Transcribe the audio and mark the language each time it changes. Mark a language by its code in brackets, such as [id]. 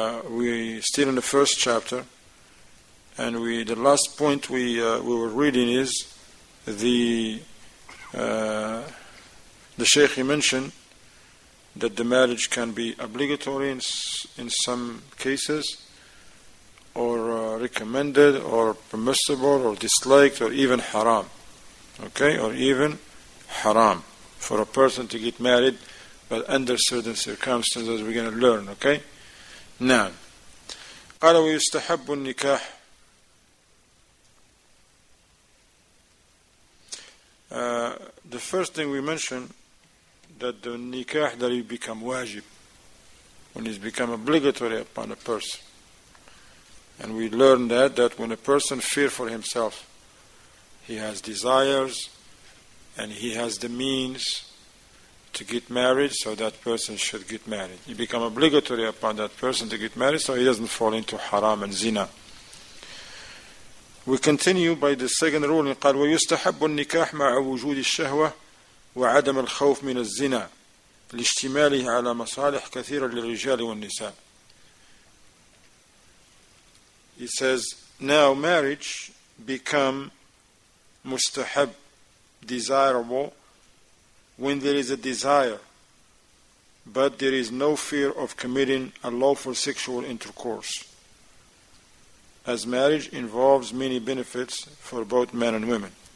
[en] We're still in the first chapter, and the last point we were reading is the Shaykh, he mentioned that the marriage can be obligatory in some cases, or recommended, or permissible, or disliked, or even haram. Okay, or even haram for a person to get married, but under certain circumstances we're going to learn. [ar] Okay, now قال ويستحب النكاح. [en] The first thing we mentioned, that the nikah, that it become wajib, when it's become obligatory upon a person. And we learned that when a person fears for himself, he has desires and he has the means to get married, so that person should get married. It become obligatory upon that person to get married, so he doesn't fall into haram and zina. We continue by the second ruling. [ar] قال ويستحب النكاح مع وجود الشهوة وعدم الخوف من الزنا لاشتماله على مصالح كثيرة للرجال والنساء. [en] He says, now marriage become mustahab, desirable, when there is a desire, but there is no fear of committing unlawful sexual intercourse, as marriage involves many benefits for both men and women.